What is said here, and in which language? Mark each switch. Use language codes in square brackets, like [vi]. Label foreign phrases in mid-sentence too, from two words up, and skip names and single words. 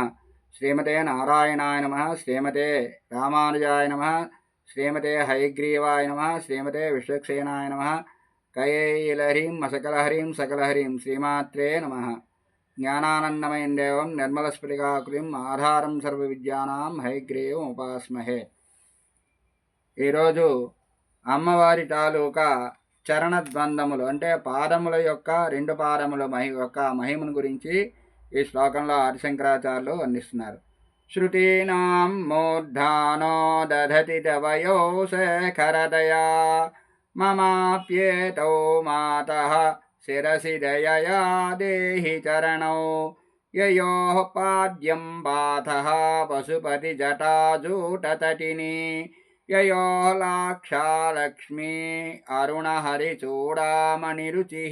[sa] श्रीमते नारायणाय नमः। श्रीमते रामानुजाय नमः। श्रीमते हयग्रीवाय नमः। श्रीमते विश्वक्सेनाय नमः। कैलहरीं मसकलहरीं सकलहरीं श्रीमात्रे नमः। ज्ञानानन्दमयं देवं निर्मलस्फटिकाकृतिम् आधारं सर्वविद्यानां हयग्रीवम् उपास्महे। [te] ఈరోజు అమ్మవారి తాలూకా చరణద్వందములు అంటే పాదముల యొక్క రెండు పాదముల మహిమను గురించి ఈ శ్లోకంలో ఆదిశంకరాచార్యులు వర్ణిస్తున్నారు. [sa] शृतीनां मूर्धानो दधति तवयो शेखरदया ममाप्येतौ मातः शिरसि दयया देहि चरणौ ययोः पाद्यं बाधः पशुपति जटाजूटतटिनि ययो लाक्षालक्ष्मी अरुणहरिचूडामणिरुचिः.